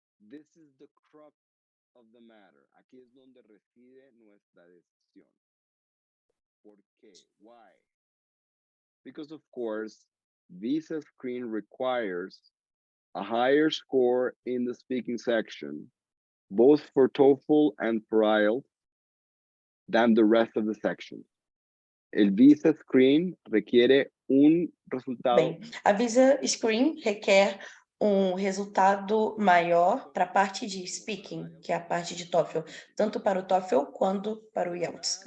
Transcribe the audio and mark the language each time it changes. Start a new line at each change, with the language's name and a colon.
English: This is the crux of the matter.
Spanish: Aquí es donde reside nuestra decisión. ¿Por qué?
English: Why? Because of course, Visa Screen requires a higher score in the speaking section both for TOEFL and for IELTS, than the rest of the section.
Spanish: El visa screen requiere un resultado.
Portuguese: Bem, a Visa Screen requer um resultado maior para a parte de speaking, que é a parte de TOEFL, tanto para o TOEFL quanto para o IELTS.